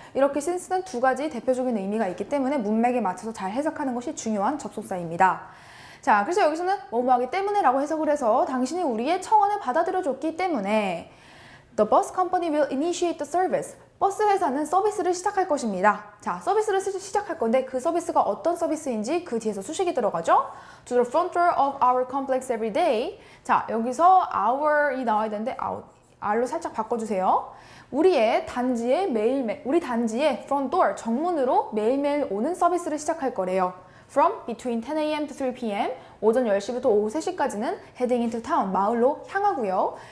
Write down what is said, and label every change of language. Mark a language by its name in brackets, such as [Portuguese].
[Korean] 이렇게 since는 두 가지 대표적인 의미가 있기 때문에 문맥에 맞춰서 잘 해석하는 것이 중요한 접속사입니다. 자, 그래서 여기서는 뭐뭐 하기 때문에 라고 해석을 해서 당신이 우리의 청원을 받아들여줬기 때문에 [English] The bus company will initiate the service. [Korean] 버스 회사는 서비스를 시작할 것입니다. 자, 서비스를 시작할 건데 그 서비스가 어떤 서비스인지 그 뒤에서 수식이 들어가죠. [English] To the front door of our complex every day. [Korean] 자, 여기서 our이 나와야 되는데 r로 살짝 바꿔주세요. 우리 단지의 front door, 정문으로 매일매일 오는 서비스를 시작할 거래요. [English] From between 10 a.m. to 3 p.m. [Korean] 오전 10시부터 오후 3시까지는 [English] heading into town, [Korean] 마을로 향하고요.